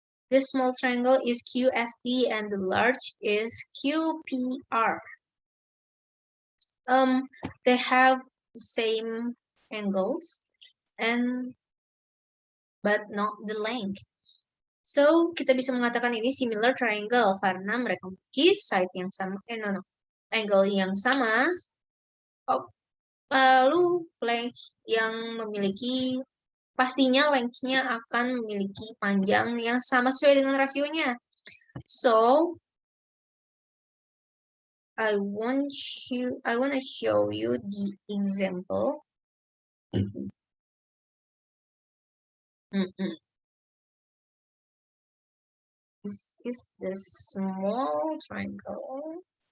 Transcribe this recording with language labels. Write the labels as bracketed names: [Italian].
[English] This small triangle is QST and the large is QPR. They have the same angles and but not the length. [Indonesian] So, kita bisa mengatakan ini [English] similar triangle [Indonesian] karena mereka memiliki side yang sama, angle yang sama, lalu length yang memiliki, pastinya length-nya akan memiliki panjang yang sama sesuai dengan rasionya. [English] So, I want to show you the example. This is the small triangle.